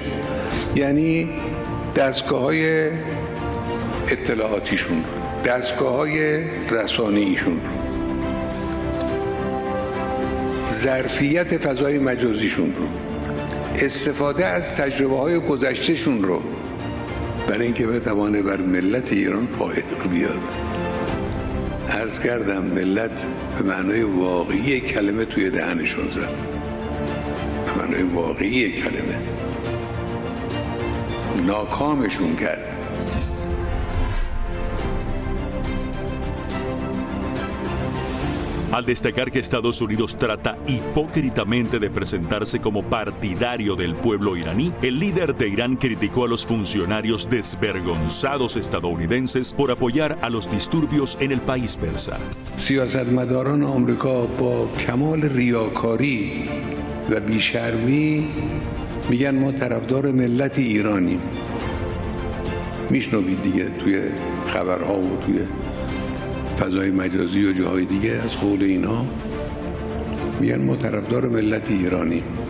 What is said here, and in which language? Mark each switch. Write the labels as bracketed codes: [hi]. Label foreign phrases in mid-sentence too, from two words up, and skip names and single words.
[fa] یعنی دستگاه‌های اطلاعاتیشون، دستگاه‌های رسانه‌ایشون، ظرفیت فضای مجازیشون رو، استفاده از تجربه‌های گذشتهشون رو برای اینکه بتوانه بر ملت ایران پایق بیاد. عرض کردم ملت به معنای واقعی کلمه توی دهنشون زد. به معنای واقعی کلمه. ناکامشون کرد. [es] Al destacar que Estados Unidos trata hipócritamente de presentarse como partidario del pueblo iraní, el líder de Irán criticó a los funcionarios desvergonzados estadounidenses por apoyar a los disturbios en el país persa. [fa] سیاستمداران آمریکا با کمال ریاکاری و بیشرمی میگن ما طرفدار ملت ایرانیم. میشنوید دیگه توی خبرها و توی فضای مجازی و جاهای دیگه از قول اینا میگن ما طرفدار ملت ایرانی.